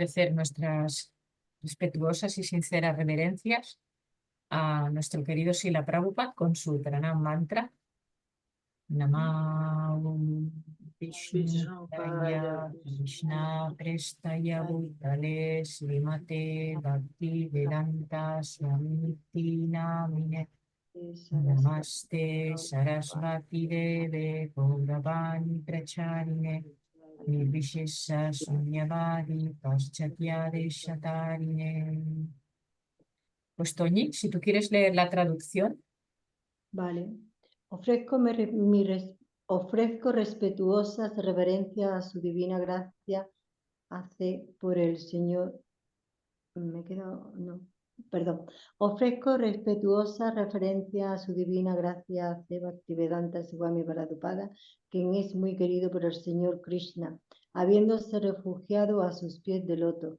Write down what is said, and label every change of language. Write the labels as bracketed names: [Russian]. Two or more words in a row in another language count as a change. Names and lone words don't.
[Spanish] ofrecer nuestras respetuosas y sinceras reverencias a nuestro querido Srila Prabhupada con su Pranam mantra. [Sanskrit] नमो विष्णु पादाय कृष्ण प्रेष्ठाय भूतले श्रीमते भक्ति वेदान्त स्वामीति नामिने नमस्ते सारस्वते देवे गौरवाणी प्रचारिणे निर्विशेष शून्यवादि पाश्चात्य शतारिणे. [Spanish] Pues Toñi, si tú quieres leer la traducción. Vale. Ofrezco respetuosas reverencias a su divina gracia por el Señor. Ofrezco respetuosas referencias a su divina gracia hace Bhaktivedanta Swami Prabhupada, quien es muy querido por el Señor Krishna, habiéndose refugiado a sus pies de loto.